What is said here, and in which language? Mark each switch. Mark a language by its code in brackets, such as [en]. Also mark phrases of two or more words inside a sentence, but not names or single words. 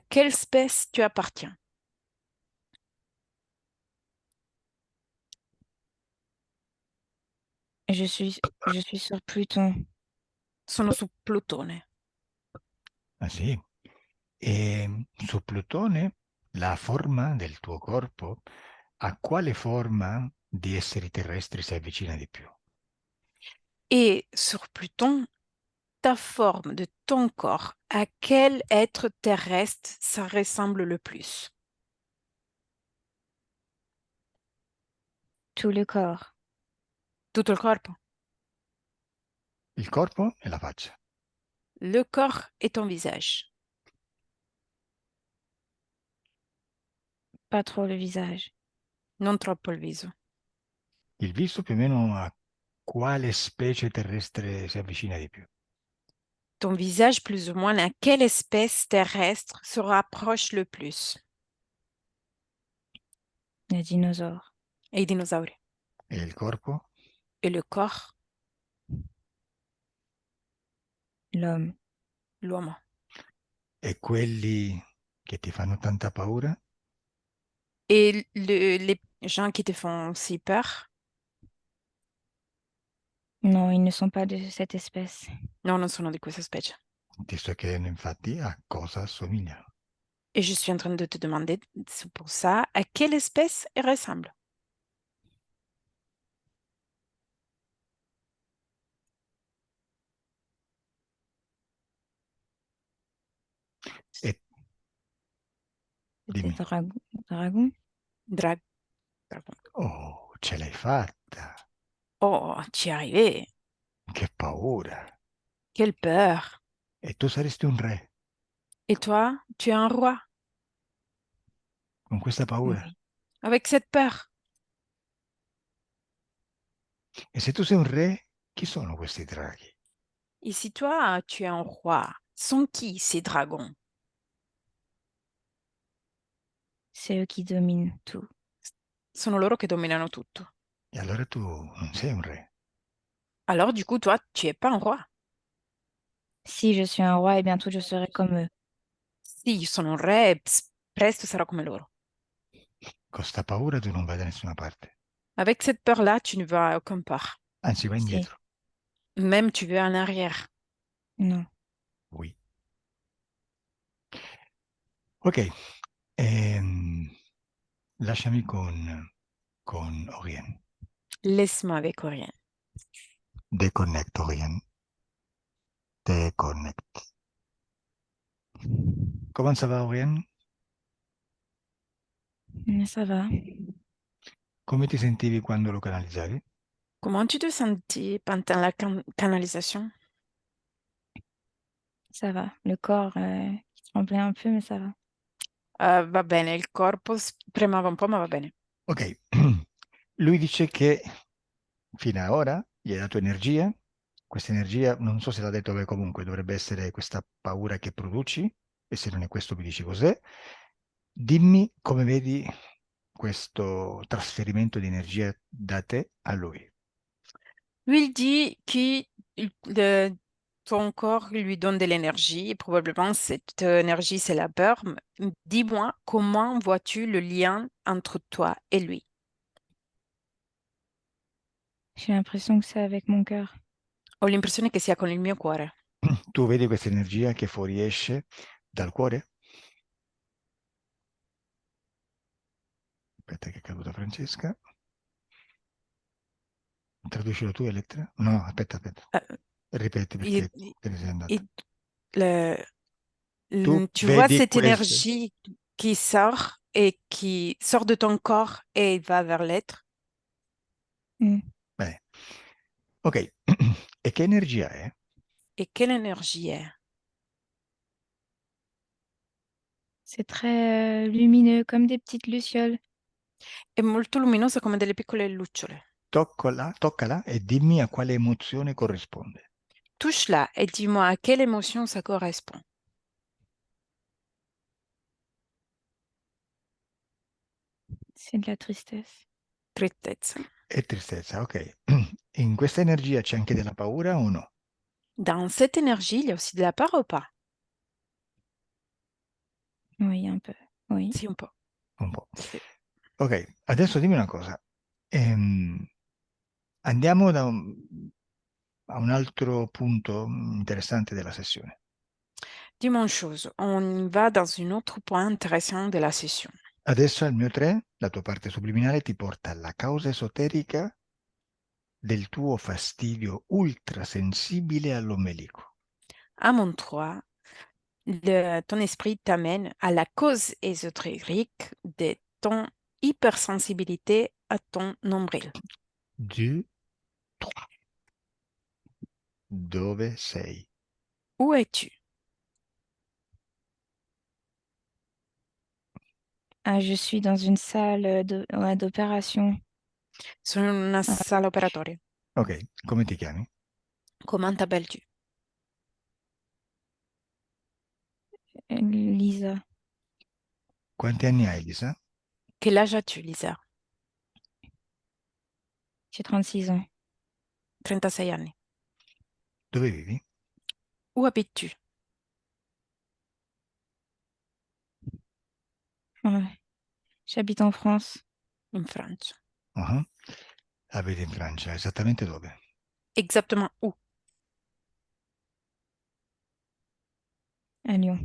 [fr] Et toi, à quelle espèce tu appartiens? Je suis sur Pluton. [it] Sono su Plutone. Ah sì? E su Plutone la forma del tuo corpo, a quale forma di esseri terrestri si avvicina di più? [fr] Et sur Pluton, ta forme de ton corps, à quel être terrestre ça ressemble le plus? Tout le corps. [it] Tutto il corpo. Il corpo e la faccia. [fr] Le corps et ton visage. Pas trop le visage. [it] Non troppo il viso. Il viso più o meno a quale specie terrestre si avvicina di più? [fr] Ton visage, plus ou moins, à quelle espèce terrestre se rapproche le plus? Les dinosaures. [it] Et i dinosauri. E il corpo? [fr] Et le corps, L'homme. [it] l'uomo. E quelli che ti fanno tanta paura? [fr] Et les gens qui te font si peur? Non, ils ne sont pas de cette espèce. [it] No, non sono di questa specie. Ti sto chiedendo infatti a cosa assomigliano. [fr] Et je suis en train de te demander, c'est pour ça, à quelle espèce elle ressemble? [it] E dimmi, [fr] Peut-être dragon. Drag. Dragon. [it] oh, ce l'hai fatta! Oh, ci è arrivé. Che paura! [fr] Quelle peur. [it] E tu saresti un re [fr] Et toi, tu es un roi [it] con questa paura. [fr] Oui. avec cette peur. [it] E se tu sei un re, chi sono questi draghi? [fr] Et si toi, tu es un roi, sont qui ces dragons? C'est eux qui dominent tout. [it] Sono loro che dominano tutto. E allora tu non sei un re. [fr] Alors, du coup, toi, tu es pas un roi. Si je suis un roi, et bientôt je serai comme eux. [it] Sì, io sono un re, presto sarò come loro. Con sta paura tu non vai da nessuna parte. [fr] Avec cette peur-là, tu ne vas à aucun part. [it] Anzi, vai Si. indietro. [fr] Même tu vas en arrière. Non. Oui. [it] Ok, lasciami con Orien. [fr] Laisse-moi avec rien. Deconnect, Orien. Deconnect. Comment ça va, Orien? Mais ça va. [it] Come ti sentivi quando lo canalizzavi? [fr] Comment tu te sentis pendant la canalisation? Ça va. Le corps qui tremblait un peu, mais ça va. [it] Va bene, il corpo premeva un po', ma va bene. Ok, lui dice che fino ad ora gli hai dato energia, questa energia non so se l'ha detto, beh, comunque dovrebbe essere questa paura che produci, e se non è questo mi dici cos'è. Dimmi come vedi questo trasferimento di energia da te a lui. [fr] Lui, il dit que ton corps lui donne de l'énergie, et probablement cette énergie, c'est la peur. Dis-moi, comment vois-tu le lien entre toi et lui? J'ai l'impression que c'est avec mon cœur. [it] Ho l'impressione che sia con il mio cuore. Tu vedi questa energia che fuoriesce dal cuore? Aspetta che è caduta Francesca. Traducilo tu, Elettra? No, aspetta. Euh, Ripeti il- perché te ne sei andata. il- [fr] le- Tu tu vois [it] vedi [fr] cette [it] questo? [fr] énergie qui sort et qui sort de ton corps et va vers l'être? Mm. [it] Bene. Ok, e che energia è? [fr] Et quelle énergie est? C'est très lumineux, comme des petites lucioles. [it] È molto luminosa come delle piccole lucciole. Toccala e dimmi a quale emozione corrisponde. [fr] Touche-la et dis-moi à quelle émotion ça correspond. C'est de la tristesse. [it] Tristezza. E tristezza, ok. In questa energia c'è anche della paura o no? Dans cette énergie, il y a aussi de la peur ou pas? Oui, un peu. Oui. Sì, un po'. Un po'. Sì. Ok, adesso dimmi una cosa. Andiamo a un altro punto interessante della sessione. [fr] Dis-moi une chose, on va dans un autre point intéressant de la session. [it] Adesso al mio 3, la tua parte subliminale ti porta alla causa esoterica del tuo fastidio ultrasensibile all'ombelico. [fr] À mon 3, ton esprit t'amène à la cause ésotérique de ton hypersensibilité à ton nombril. 2, 3. [it] Dove sei? [fr] Où es-tu? Ah, je suis dans une salle ouais, d'opération. [it] Sono in una sala operatoria. Ok, come ti chiami? [fr] Comment t'appelles-tu? Lisa, [it] Quanti anni hai, Lisa? [fr] Quel âge as-tu, Lisa? j'ai 36 ans. [it] 36 anni. Dove vivi? [fr] Où habites-tu? Ouais. J'habite en France, [it] In Francia. Ah, abiti in Francia, esattamente dove? [fr] Exactement où? à Lyon.